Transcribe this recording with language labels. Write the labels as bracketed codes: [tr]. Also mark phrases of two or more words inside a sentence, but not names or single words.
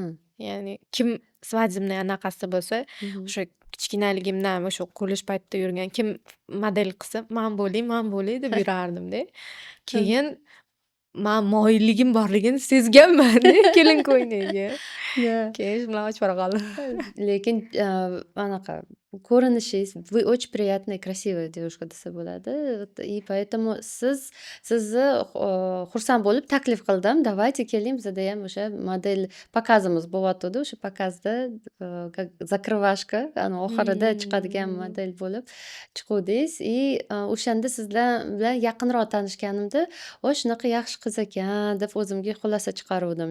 [uz] Ya'ni kim svadебный anaqasi bo'lsa, o'sha kichkinaligimdan o'sha kollej paytida yurgan kim model qilsa, men bo'lay deb yurardim-da. Keyin men moyilligim borligini sezganman kelin ko'ynaga. Keyin bilan ochib qoldim. Lekin anaqa ko'rinishingiz, [ru] вы очень приятная, красивая девушка [uz] desa bo'ladi. [ru] И поэтому [uz] sizni xursand bo'lib taklif qildim. Давайте keling, bizada ham o'sha model pokazimiz bo'lyotdi. O'sha pokazda zakрывашка, oxirida chiqadigan model bo'lib chiquvdingiz. И o'shanda sizlar bilan yaqinroq tanishganimda, "Voy, shunaqa yaxshi qiz ekan" deb o'zimga xulosa chiqaruvdim.